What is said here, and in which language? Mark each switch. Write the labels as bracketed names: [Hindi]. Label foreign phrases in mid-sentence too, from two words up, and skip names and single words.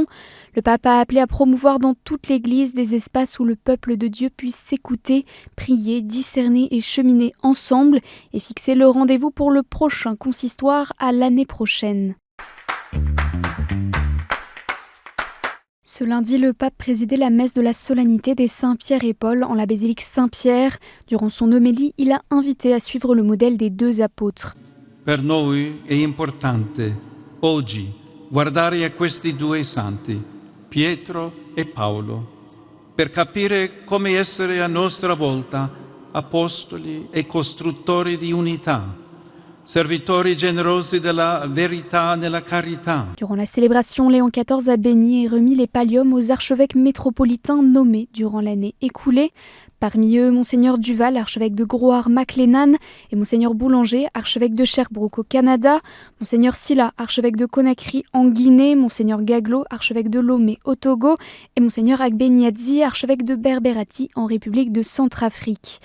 [French] Le pape a appelé à promouvoir dans toute l'Église des espaces où le peuple de Dieu puisse s'écouter, prier, discerner et cheminer ensemble et fixer le rendez-vous pour le prochain consistoire à l'année prochaine. Ce lundi, le pape présidait la messe de la solennité des Saint-Pierre et Paul en la basilique Saint-Pierre. Durant son homélie, il a invité à suivre le modèle des 2 apôtres. [Italian] Per noi è importante oggi guardare a questi 2 santi, Pietro e Paolo, per capire come essere a nostra volta apostoli e costruttori di unità. Servitori generosi della verità nella carità. [French] Durant la célébration, Léon XIV a béni et remis les palliums aux archevêques métropolitains nommés durant l'année écoulée. Parmi eux, Monseigneur Duval, archevêque de Groard-McLennan, et Monseigneur Boulanger, archevêque de Sherbrooke au Canada, Monseigneur Silla, archevêque de Conakry en Guinée, Monseigneur Gaglo, archevêque de Lomé au Togo, et Monseigneur Agbeniadzi, archevêque de Berberati en République de Centrafrique.